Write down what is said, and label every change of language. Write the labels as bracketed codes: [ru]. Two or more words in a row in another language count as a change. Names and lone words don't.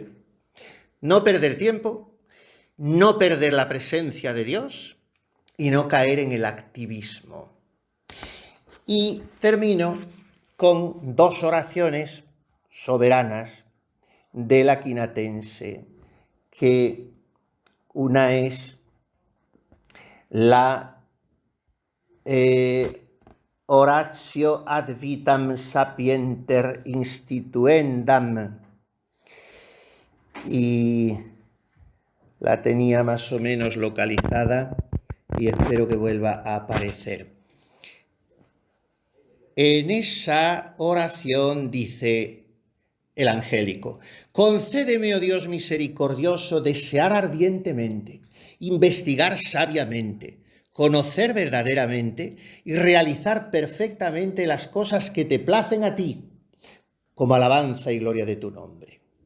[es] No perder tiempo, no perder la presencia de Dios y no caer en el activismo. Y termino con dos oraciones soberanas del Aquinatense, que una es [la] la Oratio ad vitam sapienter instituendam, [es] y la tenía más o menos localizada y espero que vuelva a aparecer. En esa oración dice el angélico: concédeme, oh Dios misericordioso, desear ardientemente, investigar sabiamente, conocer verdaderamente y realizar perfectamente las cosas que te placen a ti, como alabanza y gloria de tu nombre.